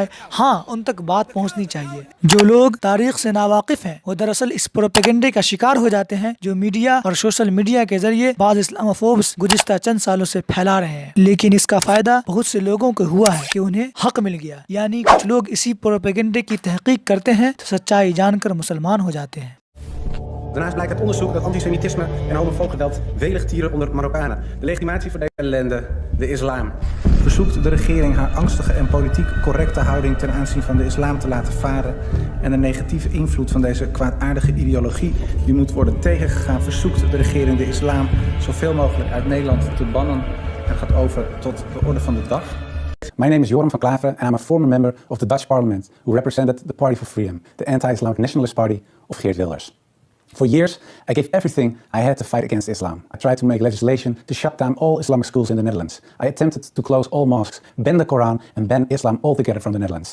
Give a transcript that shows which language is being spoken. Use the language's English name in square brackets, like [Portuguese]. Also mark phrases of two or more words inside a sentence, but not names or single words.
[Urdu] ہاں ان تک بات پہنچنی چاہیے۔ جو لوگ تاریخ سے ناواقف ہیں وہ دراصل اس پروپیگنڈے کا شکار ہو جاتے ہیں جو میڈیا اور [English] social media [Urdu] کے ذریعے بعض اسلاموفوبس گزشتہ چند سالوں سے پھیلا رہے ہیں، لیکن اس کا فائدہ بہت سے لوگوں کو ہوا ہے کہ انہیں حق مل گیا، یعنی کچھ لوگ اسی پروپیگنڈے کی تحقیق کرتے ہیں تو سچائی جان کر مسلمان ہو جاتے ہیں۔ [Dutch] Daarnaast blijkt uit onderzoek dat antisemitisme en homofoob geweld welig tieren onder Marokkanen. De legitimatie voor deze ellende, de islam. Verzoekt de regering haar angstige en politiek correcte houding ten aanzien van de islam te laten varen en de negatieve invloed van deze kwaadaardige ideologie die moet worden tegengegaan, verzoekt de regering de islam zoveel mogelijk uit Nederland te bannen en gaat over tot de orde van de dag. [English] My name is Joram van Klaveren and I'm a former member of the Dutch parliament who represented the Party for Freedom, the anti-Islamic nationalist party of Geert Wilders. For years, I gave everything I had to fight against Islam. I tried to make legislation to shut down all Islamic schools in the Netherlands. I attempted to close all mosques, ban the Quran, and ban Islam altogether from the Netherlands.